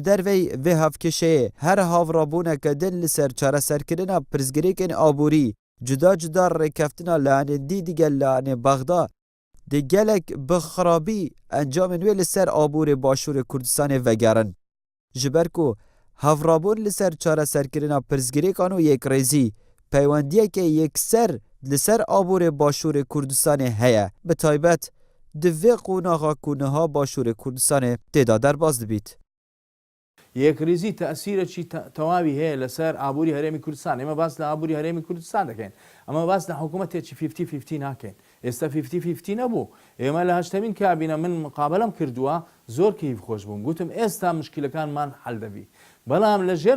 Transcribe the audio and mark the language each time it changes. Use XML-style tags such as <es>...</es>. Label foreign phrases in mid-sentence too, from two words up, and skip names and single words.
<ku>dervey vê hevkêşeyê her havrabûneke din li ser çareserkirina pirsgirêkên aborî cuda cuda rêkeftina lanên dî digel lanê Bexda di gelek bi xirabî encamên wê li ser aborê Başûrê Kurdistanê vegerin ji ber ku هەڤڕابوون لەسەر چارەسەرکردنا پرسگirêkan û yêkrêzî peywendiyeke yekser li ser aborê Başûrê Kurdistanê heye bi taybet di vê qonaxa ku niha Başûrê Kurdistanê têda derbas dibît.</ku> <ckb>یەکریزی تەسیرەکی تەواوی هەیە لەسەر ئابووری هەرێمی کوردستان ئێمە باس لە ئابووری هەرێمی کوردستان دەکەین ئەمە باس لە حکوومەتێکی 50-50 ناکەین ئێستا 50-50 نەبوو ئێمە لە هەشتمین کابینە من مقابلەم کردووە زۆر کەیف خۆش بووم گوتم ئێستا مشکلەکانمان حەل دەبی بەڵام لە ژێر</ckb>